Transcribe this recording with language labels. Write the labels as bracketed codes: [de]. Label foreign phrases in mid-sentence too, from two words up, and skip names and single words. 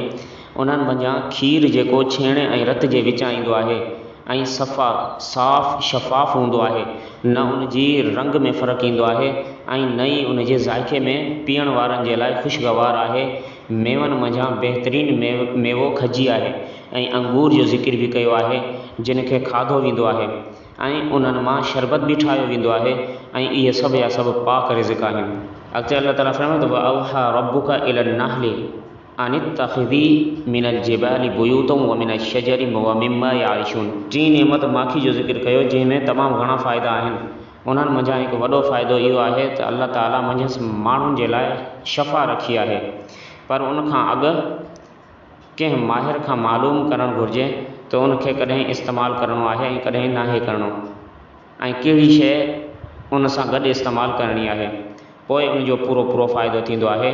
[sd] उन्हनि मंझां खीर जेको छेणे ऐं रत जे विचां ईंदो आहे ऐं सफ़ा साफ़ शफ़ाफ़ हूंदो आहे, न उन जी रंग में फ़र्क़ु ईंदो आहे ऐं न ई उन जे ज़ाइक़े में पीअण वारनि जे लाइ ख़ुशगवार आहे। मेवनि मंझां बहितरीनु मेवो खजी आहे ऐं अंगूर जो ज़िक्र बि कयो आहे जिन खे खाधो वेंदो आहे ऐं उन्हनि मां शरबत बि ठाहियो वेंदो आहे ऐं इहे सभु या सभु पाक रिज़्क़ आहिनि। अॻिते अल्लाह ताला फरमाए थो, [ar] أوحى ربك إلى النحل أن اتخذي من الجبال بيوتا ومن الشجر ومما يعيشون. [sd] टी नेमत माखी जो ज़िक्र कयो जंहिंमें तमामु घणा फ़ाइदा आहिनि। उन्हनि मंझां हिकु वॾो फ़ाइदो इहो आहे त अल्लाह ताला मंझंदि माण्हुनि जे लाइ शफ़ा रखी आहे, पर उनखां अॻु कंहिं माहिर खां मालूम करणु घुरिजे त उनखे कॾहिं इस्तेमालु करिणो आहे ऐं कॾहिं नाहे करिणो, ऐं कहिड़ी शइ उन सां गॾु इस्तेमालु करणी आहे, पोइ उनजो पूरो फ़ाइदो थींदो आहे।